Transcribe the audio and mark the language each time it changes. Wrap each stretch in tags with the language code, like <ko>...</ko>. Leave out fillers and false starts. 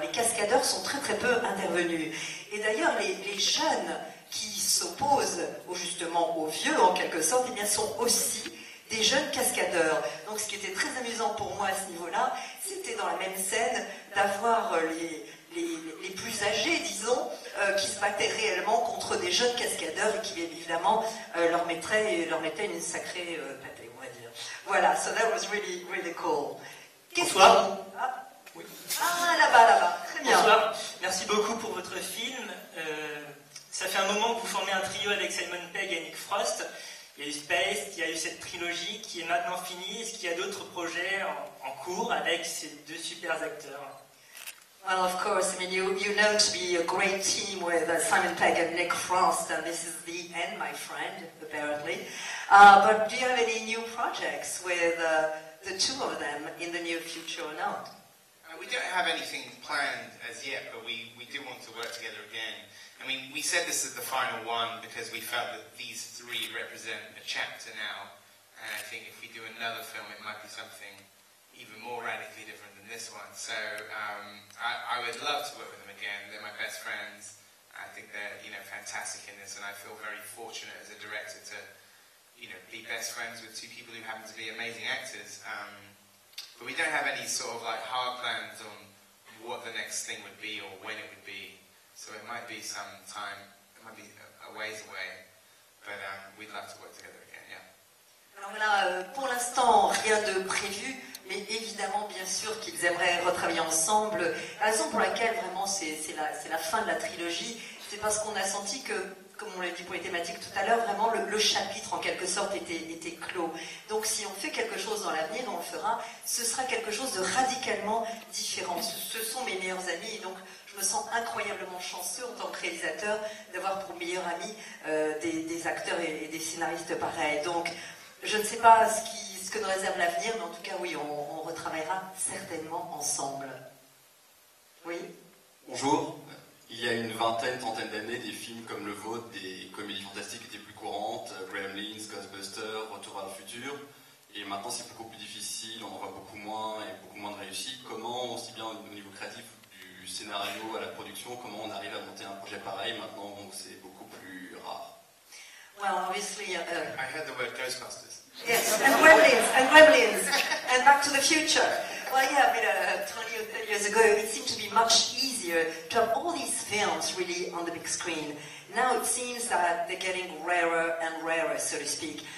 <fr>Les cascadeurs sont très très peu intervenus. Et d'ailleurs, les jeunes qui s'opposent justement aux vieux, en quelque sorte, eh bien, sont aussi des jeunes cascadeurs. Donc ce qui était très amusant pour moi à ce niveau-là, c'était dans la même scène d'avoir les plus âgés, disons, qui se battaient réellement contre des jeunes cascadeurs et qui évidemment leur mettaient une sacrée pâtée, on va dire.</fr> <en>Voilà, so that was really, really cool.</en> <fr>Bonsoir. Oui. Ah, là-bas, très bien. Bonsoir, merci beaucoup pour votre film. Ça fait un moment que vous formez un trio avec Simon Pegg et Nick Frost. Il y a eu Space, il y a eu cette trilogie qui est maintenant finie. Est-ce qu'il y a d'autres projets en cours avec ces 2 super acteurs?</fr> <en>Well, of course, I mean, you know to be a great team with Simon Pegg and Nick Frost, and this is the end, my friend, apparently. But do you have any new projects with the 2 of them in the near future or not? We don't have anything planned as yet, but we do want to work together again. I mean, we said this is the final one because we felt that these three represent a chapter now, and I think if we do another film, it might be something even more radically different than this one. So I would love to work with them again. They're my best friends. I think they're fantastic in this, and I feel very fortunate as a director to be best friends with two people who happen to be amazing actors. But we don't have any sort of like hard plans on what the next thing would be or when it would be. So it might be some time, it might be a ways away, but we'd love to work together again, yeah.</en> <fr>Alors là, pour l'instant, rien de prévu, mais évidemment, bien sûr qu'ils aimeraient retravailler ensemble. La raison pour laquelle vraiment c'est la fin de la trilogie, c'est parce qu'on a senti que, comme on l'a dit pour les thématiques tout à l'heure, vraiment le chapitre en quelque sorte était clos. Donc si on fait quelque chose dans l'avenir, on le fera, ce sera quelque chose de radicalement différent. Ce sont mes meilleurs amis, et donc je me sens incroyablement chanceux en tant que réalisateur d'avoir pour meilleurs amis des acteurs et des scénaristes pareils. Donc je ne sais pas ce que nous réserve l'avenir, mais en tout cas oui, on retravaillera certainement ensemble. Oui. Bonjour. Il y a une vingtaine, trentaine d'années, des films comme le vôtre, des comédies fantastiques étaient plus courantes, Gremlins, Ghostbusters, Retour à le futur, et maintenant c'est beaucoup plus difficile, on en voit beaucoup moins et beaucoup moins de réussite. Comment, aussi bien au niveau créatif, du scénario à la production, comment on arrive à monter un projet pareil maintenant où c'est beaucoup plus rare?</fr> <en>Well, obviously, I heard the word Ghostbusters. Yes, and Gremlins, and Back to the Future. Well, yeah, I mean, 20 or 30 years ago, it seemed to be much easier to have all these films really on the big screen. Now it seems that they're getting rarer and rarer, so to speak.</en>